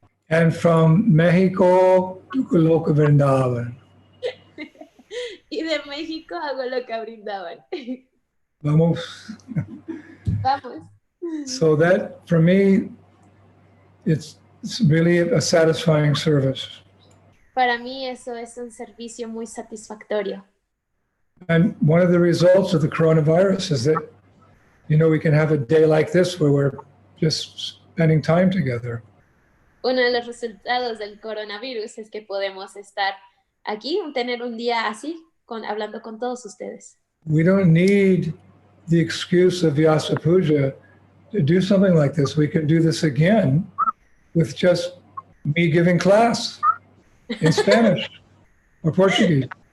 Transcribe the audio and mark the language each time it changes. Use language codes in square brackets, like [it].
[en] and from Mexico to Goloka Vrindavan. [es] y de México a Goloka Vrindavan. Vamos. Vamos. [en] So that, for me, it's really a satisfying service. [es] Para mí eso es un servicio muy satisfactorio. [en] And one of the results of the coronavirus is that, we can have a day like this where we're just spending time together. [es] Uno de los resultados del coronavirus es que podemos estar aquí, tener un día así, hablando con todos ustedes. [en] We don't need the excuse of Vyasa Puja to do something like this. We could do this again with just me giving class in Spanish or Portuguese.